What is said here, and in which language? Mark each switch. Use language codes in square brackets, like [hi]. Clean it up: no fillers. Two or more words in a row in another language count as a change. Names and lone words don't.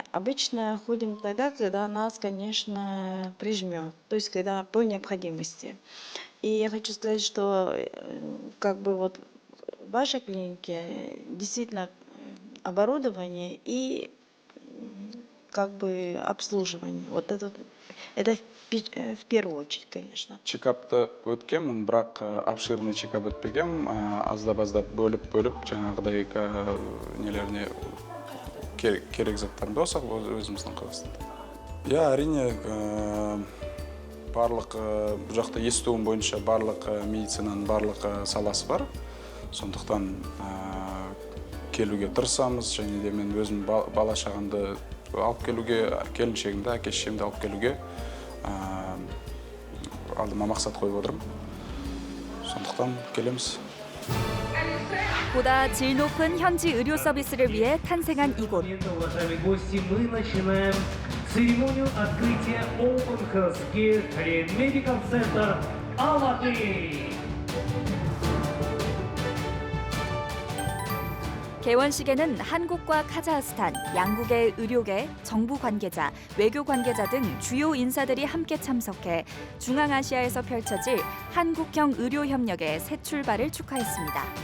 [ru] Обычно ходим тогда, когда нас, конечно, прижмет, то есть когда по необходимости. И я хочу сказать, что как бы вот в вашей клинике действительно оборудование и как бы обслуживание. Вот это в первую очередь, конечно. [kk] Чекапты өткенмін, бірақ [ru] обширный чекап [kk] өтпегем. Аздап бөліп жаңағыдай нелеріне керек заттарды болсақ өзіміздің Қазақстанда. Я әрине барлық бұл жақта естуім бойынша барлық медицинаның барлық саласы бар. Сондықтан келуге тырысамыз, және де мен өзім бала шағамды алып келуге, келіншегімді, әке-шешемді алып келуге алдыма мақсат қойып отырмын. сондықтан келеміз. [ko] 보다 질 높은 현지 의료 서비스를 위해 탄생한 이곳. [ru] Уважаемые гости, мы начинаем церемонию открытия Open Health Care Korean Medical Center Almaty. [ko] 개원식에는 한국과 카자흐스탄, 양국의 의료계, 정부 관계자, 외교 관계자 등 주요 인사들이 함께 참석해 중앙아시아에서 펼쳐질 한국형 의료 협력의 새 출발을 축하했습니다.